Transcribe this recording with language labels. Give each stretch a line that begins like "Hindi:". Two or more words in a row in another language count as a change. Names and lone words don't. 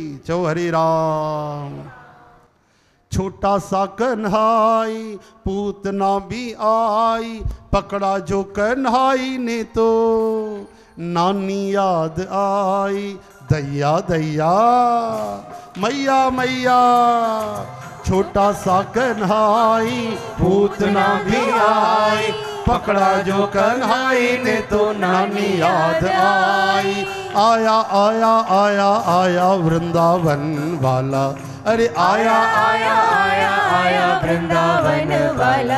Sindhi: चओ हरे राम।
Hindi: छोटा सा कन्हाई पूतना भी आई, पकड़ा जो कन्हाई ने तो नानी याद आई। दैया दैया मैया मैया, छोटा सा कन्हाई पूतना भी आई, पकड़ा जो कन्हाई ने तो नानी याद आई। आया आया आया आया वृंदावन वाला, अरे आया आया आया आया वृंदावन वाला।